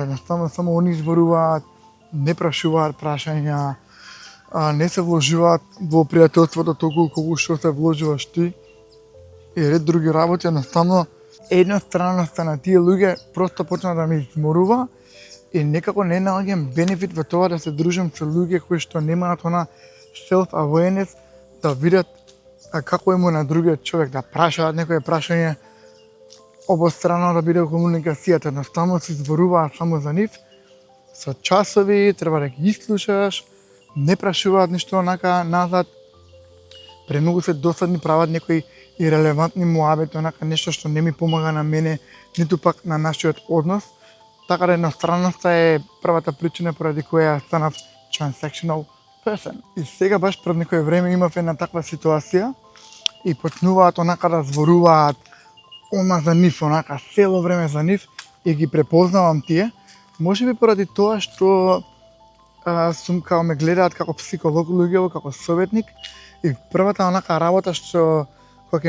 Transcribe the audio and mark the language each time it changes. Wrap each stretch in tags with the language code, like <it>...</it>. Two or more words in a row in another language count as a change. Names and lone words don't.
<mk>Едноставно само они зборуваат, не прашуваат прашања, не се вложуваат во пријателството толку колку што се вложуваш ти и ред други работи. Едноставно едностранноста на тие луѓе просто почна да ми изморува и некако не наоѓам бенефит во тоа да се дружам со луѓе кои што немаат она self-awareness, да видат како е му на другиот човек, да прашаат некое прашање обострано, да биде комуникацијата. Едноставно се зборуваат само за нив, со часови, треба да ги слушаш, не прашуваат ништо онака назад, премногу се досадни, прават некои ирелевантни муабети, онака нешто што не ми помага на мене, ниту пак на нашиот однос. Така да едностранноста е првата причина поради која станав</mk> <en>transactional person.</en> <mk>И сега баш пред некое време имав една таква ситуација и почнуваат онака да зборуваат она за нив, онака цело време за нив и ги препознавам тие. Можеби поради тоа што сум као ме гледаат како психолог луѓево, како советник и првата онака работа што кога ќе</mk>